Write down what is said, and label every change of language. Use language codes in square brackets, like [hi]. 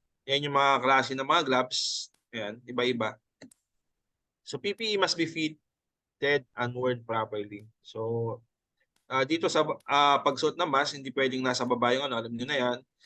[tl] Yan yung mga klase ng mga gloves. Ayan, iba-iba. [en] So, PPE must be fitted and worn properly. [tl] So, dito sa pagsuot ng mask, hindi pwedeng nasa baba yung alam niyo na yan.